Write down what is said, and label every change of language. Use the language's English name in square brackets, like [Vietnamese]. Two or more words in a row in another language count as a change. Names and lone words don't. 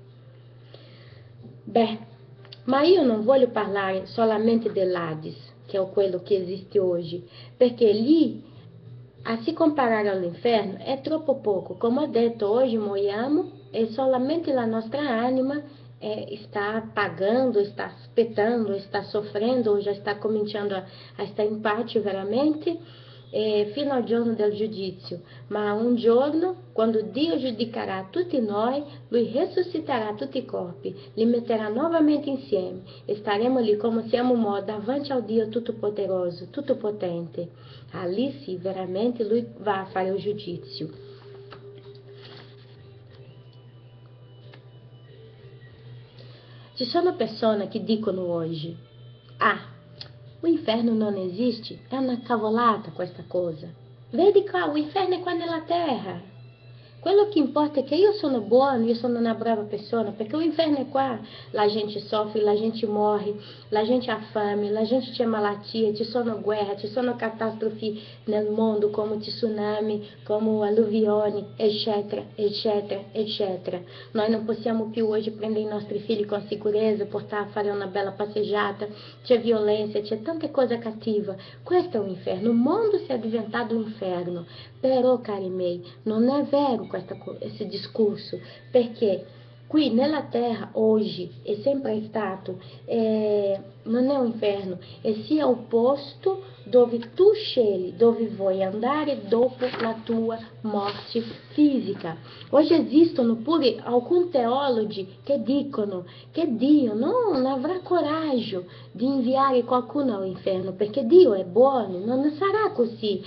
[Italian] Beh, ma io non voglio parlare solamente dell'Hades, che è quello che esiste oggi, perché lì, a si comparare all'inferno, è troppo poco. Come ho detto, oggi moriamo e solamente la nostra anima [Portuguese] está pagando, está aspettando, está sofrendo, ou já está começando a estar em parte [Italian] veramente, fino ao giorno del giudizio. Ma un giorno, quando Dio giudicherà tutti noi, Lui ressuscitará tutti i corpi, li metterà novamente insieme, e staremo lì come siamo morti davanti ao Dio Tutto-Poderoso, Tutto-Potente. Ali sì, veramente Lui va a fare o giudizio. Ci sono persone che dicono oggi: ah, o inferno non esiste, è una cavolata questa cosa. Vedi qua, o inferno è qua nella terra. Quello che importa è che io sono buono, io sono una brava persona, perché o inferno é qua, la gente sofre, la gente morre, la gente ha fame, la gente c'è malattia, ci sono guerre, ci sono catastrofi nel mondo come tsunami, come alluvioni, eccetera, eccetera, eccetera. Noi non possiamo più hoje prendere i nostri figli con sicurezza, portare a fare una bella passeggiata, c'è violenza, c'è tanta cosa cattiva. Questo è un inferno, il mondo si è diventato un inferno. Però, cari miei, non è vero [Portuguese] esse discurso, [Italian] perché qui nella terra oggi è sempre stato, non è un inferno, è sia [Portuguese] o posto [Italian] dove tu scegli dove vuoi andare dopo la tua morte fisica. Hoje esistono pure alcuni teologi che dicono che Dio non avrà coraggio di inviare qualcuno all'inferno, perché Dio è buono, non sarà così.